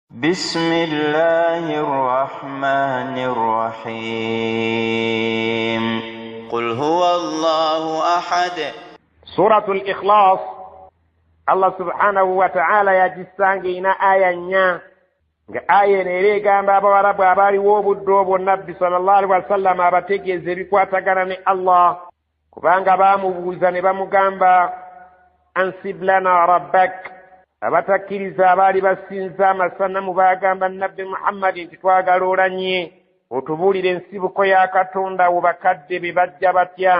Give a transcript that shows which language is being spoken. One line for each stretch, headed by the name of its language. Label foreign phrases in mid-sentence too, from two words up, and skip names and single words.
Arabic: بسم الله الرحمن الرحيم قل هو الله أحد. سورة الإخلاص الله سبحانه وتعالى
Ganda: yagisangiina aya nnya nga aya eno era egamba abawarabu abaaliwo obudde bwonna
Arabic: صلى الله عليه وسلم
Ganda: abategeeza ebikwatagana ne Allah, kubanga baamubuuza ne bamugamba
Arabic: انسب لنا ربك.
Ganda: Abatakkiriza abaali basinza amasanamu baagamba nabbi Muhammadi nti twagala olanye otubuulire ensibuko ya Katonda wo bakadde be bajja batya.